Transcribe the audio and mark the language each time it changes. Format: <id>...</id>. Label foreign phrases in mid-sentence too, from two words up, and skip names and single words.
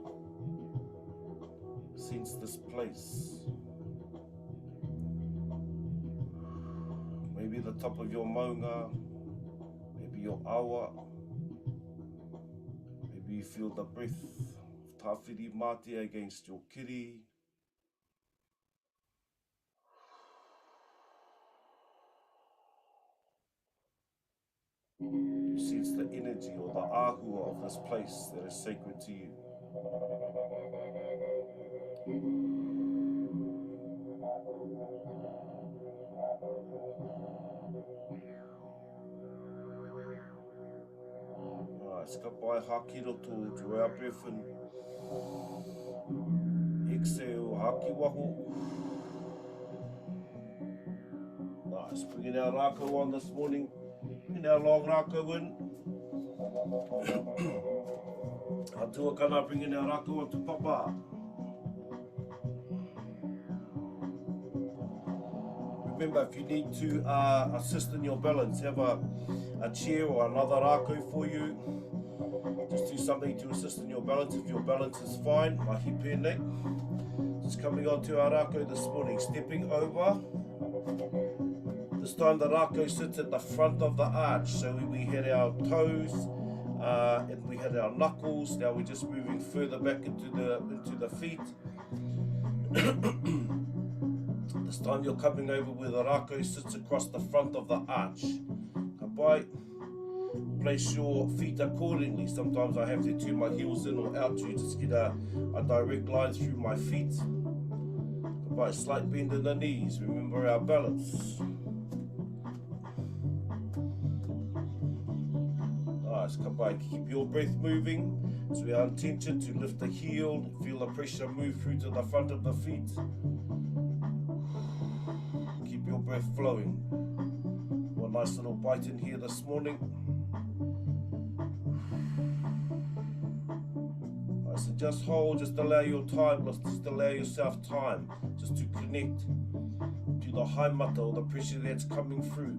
<en>Sense this place. Maybe the top of your maunga, maybe your awa, maybe you feel the breath of tawhiri mate against your kiri. You sense the energy or the ahua of this place that is sacred to you. Nice,</en> <mi>ka pai haki roto,</mi> <en>draw our breath in. Exhale,</en> <mi>haki waho.</mi> <en>Nice, bringing our Rakau on this morning. Bringing our long Rakau in.</en> <mi>Atua kana,</mi> <en>bringing our Rakau onto papa. Remember, if you need to assist in your balance, have a chair or another Rakau for you. Just do something to assist in your balance. If your balance is fine,</en> <mi>mahi pēnei.</mi> <en>Just coming on to our Rakau this morning, stepping over. This time the Rakau sits at the front of the arch. So we had our toes and we had our knuckles. Now we're just moving further back into the feet. This time you're coming over where the Rakau sits across the front of the arch.</en> <mi>Ka pai.</mi> <en>Place your feet accordingly. Sometimes I have to turn my heels in or out to just get a direct line through my feet. By a slight bend in the knees. Remember our balance. Nice.</en> <mi>Ka pai.</mi> <en>Keep your breath moving. So we are intention to lift the heel. Feel the pressure move through to the front of the feet. Keep your breath flowing. One nice little bite in here this morning. So just hold, just allow your time, just allow yourself time just to connect to the haimata or the pressure that's coming through.</en>